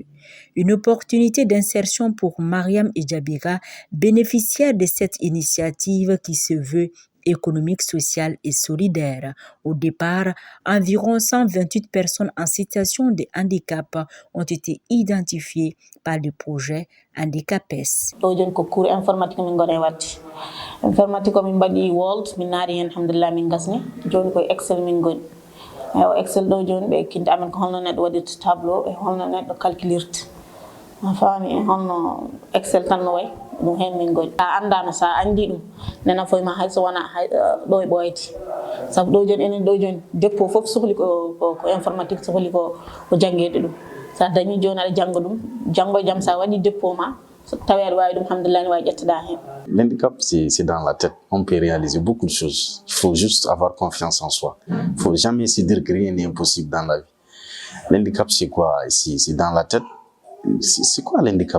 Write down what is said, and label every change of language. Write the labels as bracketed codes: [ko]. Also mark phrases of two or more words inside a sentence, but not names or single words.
[fr] Une opportunité d'insertion pour Mariam Edjabira, bénéficiaire de cette initiative qui se veut économique, sociale et solidaire. Au départ, environ 128 personnes en situation de handicap ont été identifiées par le projet Handicapes. Cours informatique informatique [ff] min mbaɗi Word min naari hen alhamdulillah min gasni joni koye Excel min goni Excel ɗo joni ɓe kinde amen ko holno neɗɗo waɗirta tableau e holno neɗɗo calculirta a faami e holno Excel tan no way ɗum hen min goni a andano sa andi ɗum nena foyma hayso wona ɗo e ɓoyti saabu ɗo joni enen ɗo joni dépôt foof sohli ko informatique sohli ko jangguede ɗum sa dañi joni aɗa jangga ɗum janggo e jaam sa waɗi dépôt ma. [fr] L'handicap, c'est dans la tête. On peut réaliser beaucoup de choses. Il faut juste avoir confiance en soi. Il ne faut jamais se dire que rien n'est impossible dans la vie. L'handicap, c'est quoi? C'est dans la tête. C'est quoi l'handicap?